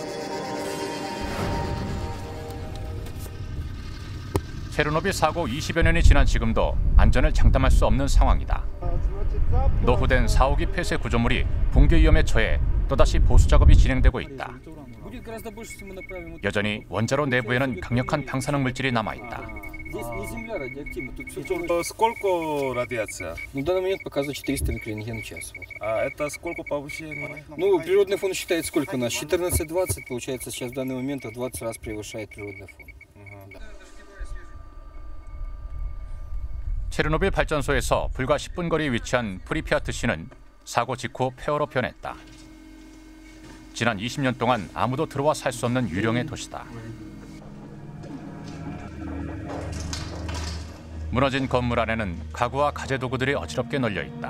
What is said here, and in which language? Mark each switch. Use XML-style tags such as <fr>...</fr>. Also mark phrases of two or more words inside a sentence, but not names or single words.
<ko>체르노빌 사고 20여 년이 지난 지금도 안전을 장담할 수 없는 상황이다. 노후된 4호기 폐쇄 구조물이 붕괴 위험에 처해 또다시 보수 작업이 진행되고 있다. 여전히 원자로 내부에는 강력한 방사능 물질이 남아있다.</ko> <ru>Сколько радиация? На данный момент показывает 400 микрорентген в час. А это сколько повышение? Ну, природный фон считает сколько у нас? 14-20, получается, сейчас в данный момент в 20 раз превышает природный фон.</ru> <ko>체르노빌 발전소에서 불과 10분 거리에 위치한 프리피아트시는 사고 직후 폐허로 변했다. 지난 20년 동안 아무도 들어와 살 수 없는 유령의 도시다. 무너진 건물 안에는 가구와 가재 도구들이 어지럽게 널려 있다.</ko>